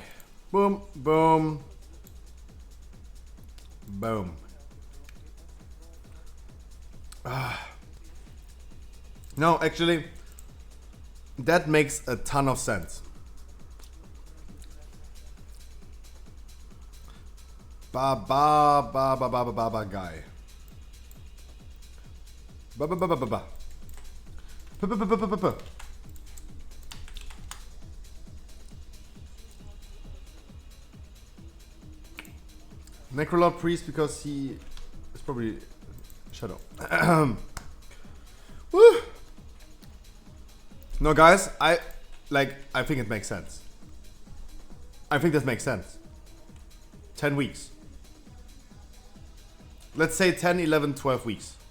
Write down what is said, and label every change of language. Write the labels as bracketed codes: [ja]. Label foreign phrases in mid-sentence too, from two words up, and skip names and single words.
[en] Boom, boom, boom. No, actually, that makes a ton of sense. Ba ba ba ba ba ba ba ba guy. Ba ba ba ba ba ba. Ba ba ba ba ba ba. Necrolord Priest because he is probably Shadow. Woo. No, guys, I think it makes sense. I think this makes sense. 10 weeks. Let's say 10, 11, 12 weeks.